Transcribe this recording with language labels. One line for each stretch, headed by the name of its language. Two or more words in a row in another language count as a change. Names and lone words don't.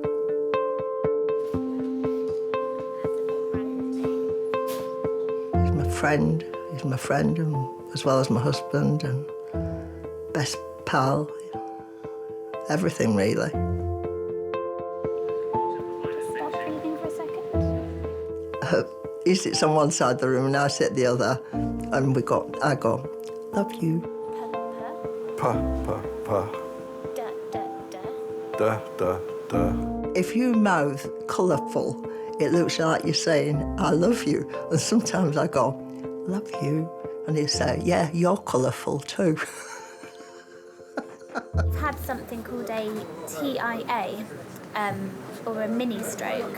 English: He's my friend, and as well as my husband and best pal. Everything, really. Stop breathing for a second. He sits on one side of the room and I sit the other, and I go, love you. Pa, pa, pa. Da, da, da. Da, da, da. If you mouth colourful, it looks like you're saying, I love you. And sometimes I go, love you. And he'll say, yeah, you're colourful too. I've had something called a TIA, or a mini stroke.